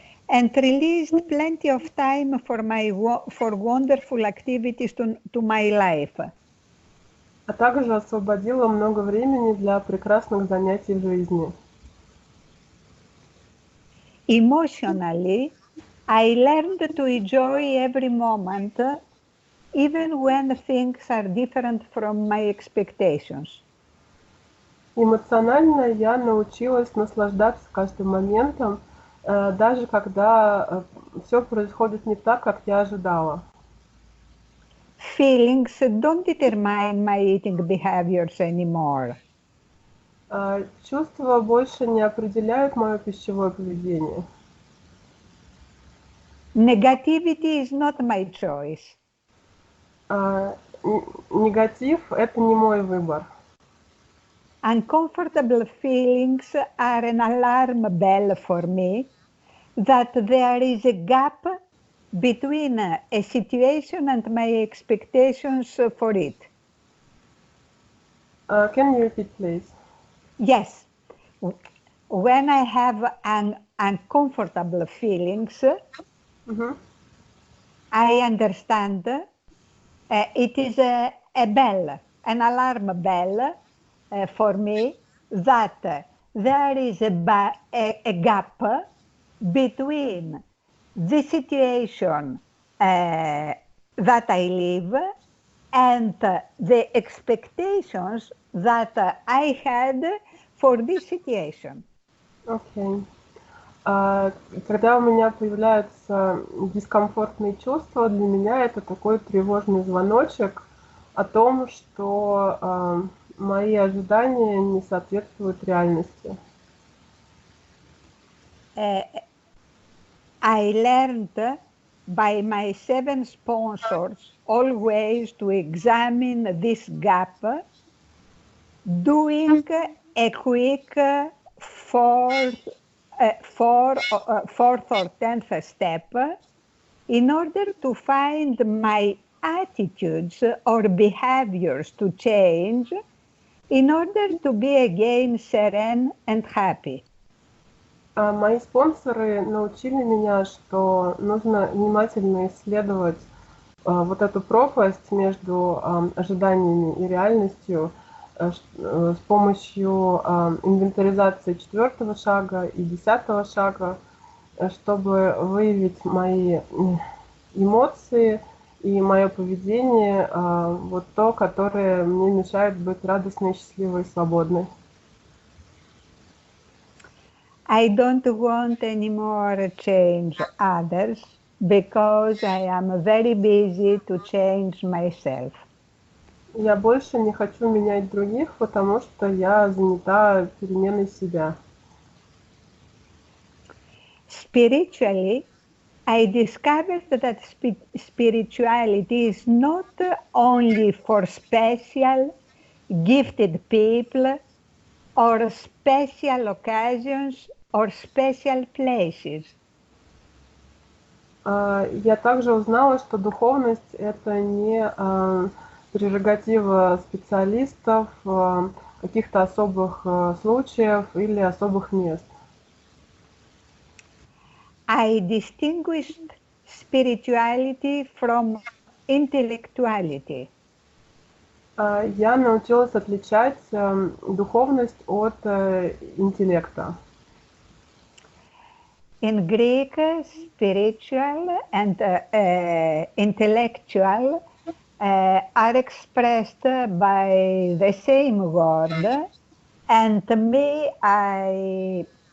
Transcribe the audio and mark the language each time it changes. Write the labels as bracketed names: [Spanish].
[English] And released plenty of time for wonderful activities to my life. [Russian] А также освободило много времени для прекрасных занятий в жизни. [English] Emotionally, I learned to enjoy every moment, even when things are different from my expectations. [Russian] Эмоционально я научилась наслаждаться каждым моментом, даже когда все происходит не так, как я ожидала. [English] Feelings don't determine my eating behaviors anymore. [Russian] Чувства больше не определяют мое пищевое поведение. [English] Negativity is not my choice. [Russian] Негатив – это не мой выбор. [English] Uncomfortable feelings are an alarm bell for me that there is a gap between a situation and my expectations for it. Can you repeat, please? Yes. When I have uncomfortable feelings, I understand it is a bell, an alarm bell for me that there is a gap between the situation that I live and the expectations that I had for this situation. Okay. [Russian] Когда у меня появляются дискомфортные чувства, для меня это такой тревожный звоночек о том, что мои ожидания не соответствуют реальности. [English] I learned by my 7 sponsors always to examine this gap, doing a quick fourth or 10th step in order to find my attitudes or behaviors to change in order to be again serene and happy. [Russian] Мои спонсоры научили меня, что нужно внимательно исследовать вот эту пропасть между ожиданиями и реальностью с помощью инвентаризации 4-го шага и 10-го шага, чтобы выявить мои эмоции и мое поведение, вот то, которое мне мешает быть радостной, счастливой и свободной. [English] I don't want anymore change others because I am very busy to change myself. [Russian] Я больше не хочу менять других, потому что я занята переменой себя. [English] Spiritually, I discovered that spirituality is not only for special, gifted people or special occasions or special places. [Russian] Я также узнала, что духовность – это не прерогатива специалистов, каких-то особых случаев или особых мест. [English] I distinguished spirituality from intellectuality. [Russian] Я научилась отличать духовность от интеллекта. [English] In Greek, spiritual and intellectual are expressed by the same word, and me, I